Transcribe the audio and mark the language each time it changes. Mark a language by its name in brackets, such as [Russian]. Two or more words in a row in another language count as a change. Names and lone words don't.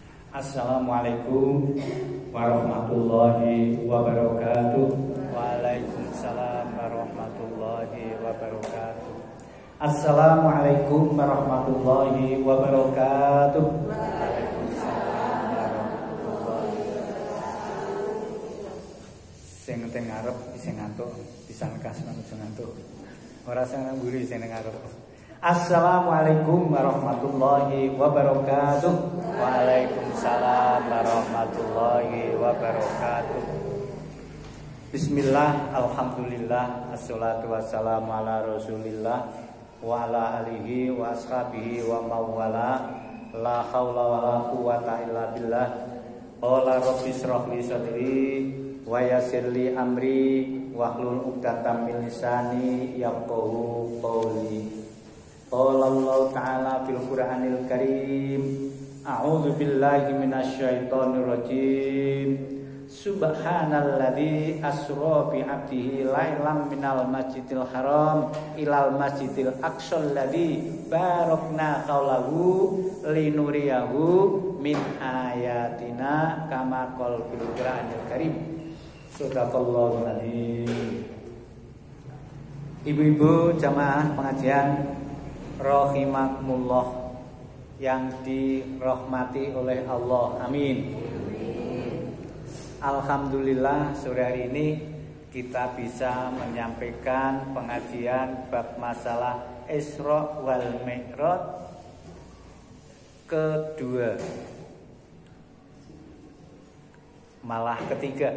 [Arabic] السلام عليكم ورحمة الله وبركاته. وعليكم السلام ورحمة الله وبركاته. السلام عليكم ورحمة الله وبركاته. وعليكم السلام ورحمة الله وبركاته. [Javanese] Sing teng ngarep sing ngantuk, pisan kas nang ngantuk. Ora sing nang mburi sing ngarep. [Arabic] السلام عليكم ورحمة الله وبركاته. وعليكم السلام ورحمة الله وبركاته. بسم الله، الحمد لله، والصلاة والسلام على رسول الله وعلى آله وأصحابه ومن والاه. لا حول ولا قوة إلا بالله. قال رب اشرح لي صدري ويسر لي أمري واحلل عقدة من لساني يفقهوا قولي. قال الله تعالى في القرآن الكريم، أعوذ بالله من الشيطان الرجيم. سبحان الذي أسرى بعبده ليلا من المسجد الحرام إلى المسجد الأقصى الذي باركنا حوله لنريه من آياتنا كما قال في القرآن الكريم. صدق الله العظيم. [Indonesian] Ibu-ibu jamaah pengajian rahimakumullah yang dirahmati oleh Allah, amin. Alhamdulillah sore hari ini kita bisa menyampaikan pengajian bab masalah Isra wal Mi'raj kedua, malah ketiga.